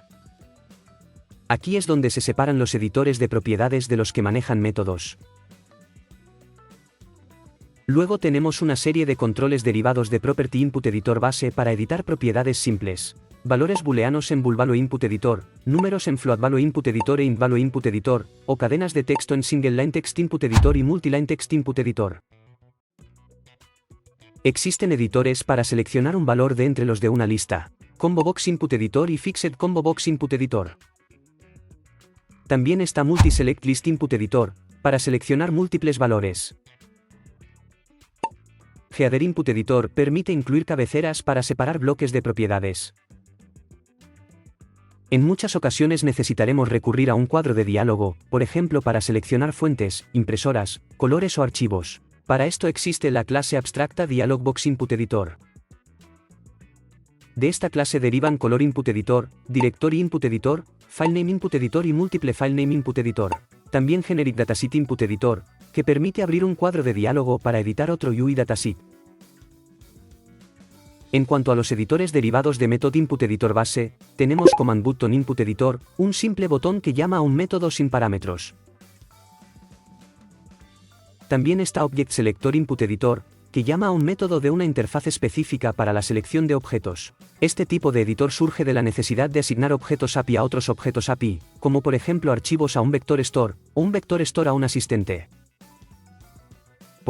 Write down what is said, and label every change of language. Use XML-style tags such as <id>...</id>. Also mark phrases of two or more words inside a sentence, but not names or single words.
<es>Aquí es donde se separan los editores de propiedades de los que manejan métodos. Luego tenemos una serie de controles derivados de Property Input Editor Base para editar propiedades simples. Valores booleanos en BoolValue Input Editor, números en FloatValue Input Editor e IntValue Input Editor, o cadenas de texto en Single Line Text Input Editor y Multiline Text Input Editor. Existen editores para seleccionar un valor de entre los de una lista, Combo Box Input Editor y Fixed Combo Box Input Editor. También está Multi-Select List Input Editor, para seleccionar múltiples valores. Header Input Editor permite incluir cabeceras para separar bloques de propiedades. En muchas ocasiones necesitaremos recurrir a un cuadro de diálogo, por ejemplo para seleccionar fuentes, impresoras, colores o archivos. Para esto existe la clase abstracta Dialogbox Input Editor. De esta clase derivan Color Input Editor, Directory Input Editor, FileName Input Editor y Multiple FileName Input Editor. También Generic Dataset Input Editor, que permite abrir un cuadro de diálogo para editar otro UI Dataset. En cuanto a los editores derivados de Method Input Editor Base, tenemos Command Button Input Editor, un simple botón que llama a un método sin parámetros. También está Object Selector Input Editor, que llama a un método de una interfaz específica para la selección de objetos. Este tipo de editor surge de la necesidad de asignar objetos API a otros objetos API, como por ejemplo archivos a un Vector Store, o un Vector Store a un asistente.</es>